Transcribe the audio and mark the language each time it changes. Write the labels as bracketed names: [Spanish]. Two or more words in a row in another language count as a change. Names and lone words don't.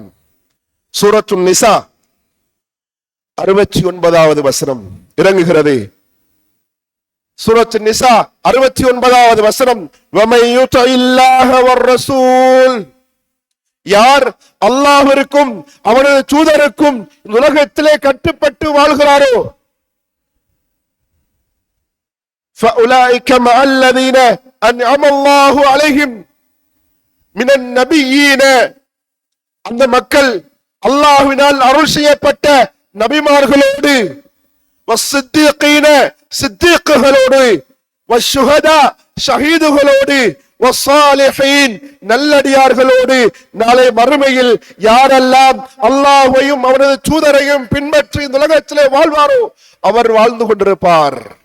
[Tamil] சூரத்துன் நிசா 69வது வசனம் இறங்குகிறது. சூரத்துன் நிசா 69வது வசனம், [Arabic] ومن يطع الله والرسول, [Tamil] யார் அல்லாஹ்விற்கும் அவனது தூதருக்கும் உலகத்திலே கட்டுப்பட்டு வாழ்கிறாரோ, [Arabic] فأولئك مع الذين أنعم الله عليهم من النبيين, [Tamil] அந்த மக்கள் அல்லாஹ்வினால் அருள் செய்யப்பட்ட நபிமார்களோடு, வஸ்ஸித்தீகீன சித்தீக்குகளோடு, வஷ்ஷுஹதா ஷஹீதுகளோடு, வஸ்ஸாலிஹீன் நல்லடியார்களோடு நாளை மறுமையில் யாரெல்லாம் அல்லாஹ்வையும் அவனது தூதரையும் பின்பற்றி இந்த உலகத்திலே வாழ்வாரோ அவர் வாழ்ந்து கொண்டிருப்பார்.